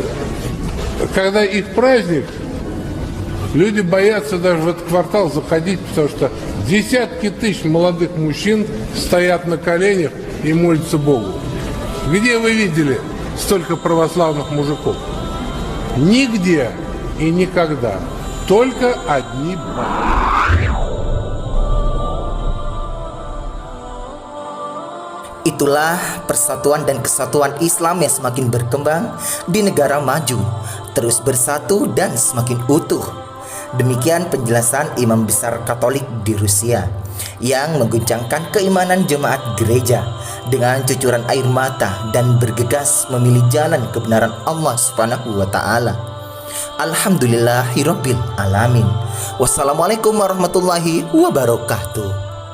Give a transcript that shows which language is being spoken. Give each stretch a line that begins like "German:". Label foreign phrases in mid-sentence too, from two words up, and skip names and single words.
Russian: Когда их праздник, люди боятся даже в этот квартал заходить, потому что десятки тысяч молодых мужчин стоят на коленях и молятся Богу. Где вы видели столько православных мужиков? Нигде и никогда. Только одни бабы.
Indonesian: Itulah persatuan dan kesatuan Islam yang semakin berkembang di negara maju, terus bersatu dan semakin utuh. Demikian penjelasan Imam Besar Katolik di Rusia yang mengguncangkan keimanan jemaat gereja dengan cucuran air mata dan bergegas memilih jalan kebenaran Allah
Arabic: سبحانه وتعالى. الحمد لله رب العالمين. والسلام عليكم ورحمة الله وبركاته.